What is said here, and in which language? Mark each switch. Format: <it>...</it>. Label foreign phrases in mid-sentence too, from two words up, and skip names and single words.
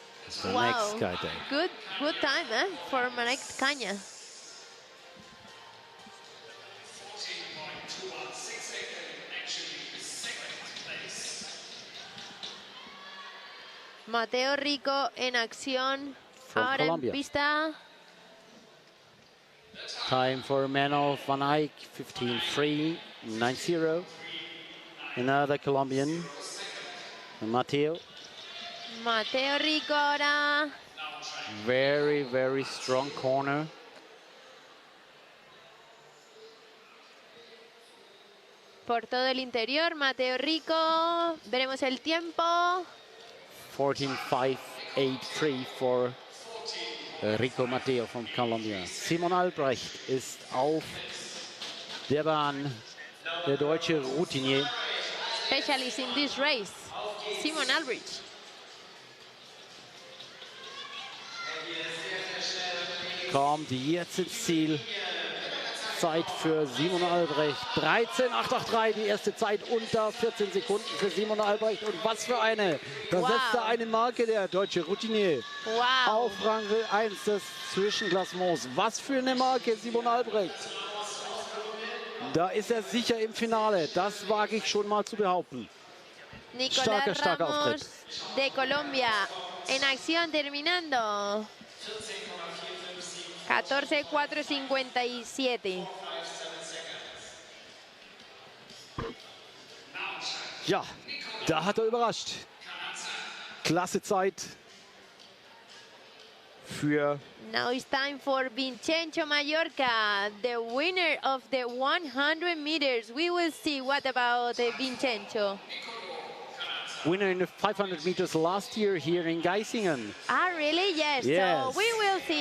<en>The next guy there. Good time, for Marek Kania.</en> <es>Mateo Rico en acción.</es> <en>From</en> <es>Ahora</es> <en>Colombia.</en> <es>en pista.</es> <en>Time for Mano Van Eyck, 15.3.90. Another Colombian, Mateo.</en> <es>Mateo Rico ahora.</es> <en>Very, very strong corner.</en> <es>Por todo el interior, Mateo Rico. Veremos el tiempo.</es> <en>14.583 for Rico Mateo from Colombia.</en> <de>Simon Albrecht ist auf der Bahn, der deutsche Routinier.</de> <en>Specialist in this race, Simon Albrecht.</en> <de>Kommt jetzt ins Ziel. Zeit für Simon Albrecht. 13.883, die erste Zeit unter 14 Sekunden für Simon Albrecht. Und was für eine! Da setzt er eine Marke, der deutsche Routinier. Wow. Auf Rang 1 des Zwischenklassements. Was für eine Marke, Simon Albrecht. Da ist er sicher im Finale. Das wage ich schon mal zu behaupten. Nicolás Starker Ramos Auftritt.</de> <es>de Colombia en acción terminando. 14.457.</es> <de>Ja, da hat er überrascht. Klasse Zeit für</de> <en>Now it's time for Vincenzo Mallorca, the winner of the 100 meters. We will see what about Vincenzo. winner in the 500 meters last year here in Geisingen. Ah, really? Yes. Yes. So we will see</en>